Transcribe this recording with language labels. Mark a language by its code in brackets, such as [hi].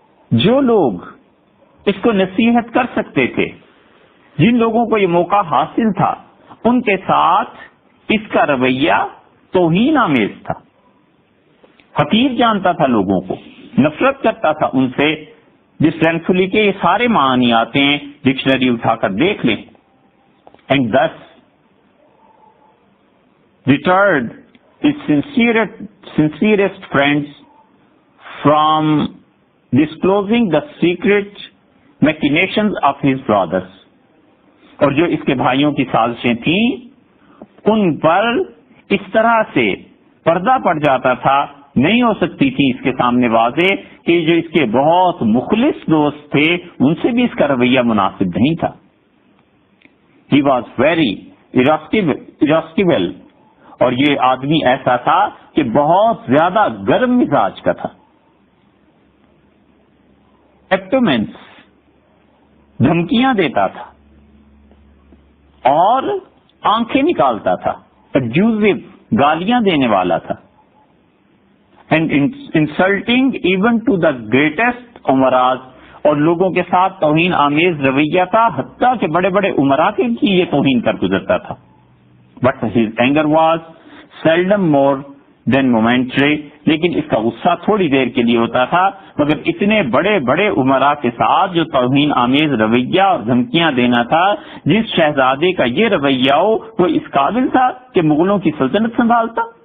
[ur] جو لوگ اس کو نصیحت کر سکتے تھے, جن لوگوں کو یہ موقع حاصل تھا, ان کے ساتھ اس کا رویہ توہین آمیز تھا. حقیر جانتا تھا لوگوں کو, نفرت کرتا تھا ان سے. ڈسڈینفلی کے یہ سارے معنی آتے ہیں, ڈکشنری اٹھا کر دیکھ لیں. [en] And thus deterred his sincerest friends from disclosing the secret machinations of his brothers. [ur] اور جو اس کے بھائیوں کی سازشیں تھیں, ان پر اس طرح سے پردہ پڑ جاتا تھا, نہیں ہو سکتی تھی اس کے سامنے واضح کہ جو اس کے بہت مخلص دوست تھے ان سے بھی اس کا رویہ مناسب نہیں تھا. [en] He was very irascible, [ur] اور یہ آدمی ایسا تھا کہ بہت زیادہ گرم مزاج کا تھا. ایکٹومنس, دھمکیاں دیتا تھا اور آنکھیں نکالتا تھا. ابیوزو, گالیاں دینے والا تھا. [en] and insulting even to the greatest عمراز, [ur] اور لوگوں کے ساتھ توہین آمیز رویہ تھا, حتیٰ کہ بڑے بڑے عمراء کی یہ توہین کر گزرتا تھا. [en] but his anger was seldom more than momentary, [ur] لیکن اس کا غصہ تھوڑی دیر کے لیے ہوتا تھا, مگر اتنے بڑے بڑے عمراء کے ساتھ جو توہین آمیز رویہ اور دھمکیاں دینا تھا, جس شہزادے کا یہ رویہ ہو وہ اس قابل تھا کہ مغلوں کی سلطنت سنبھالتا.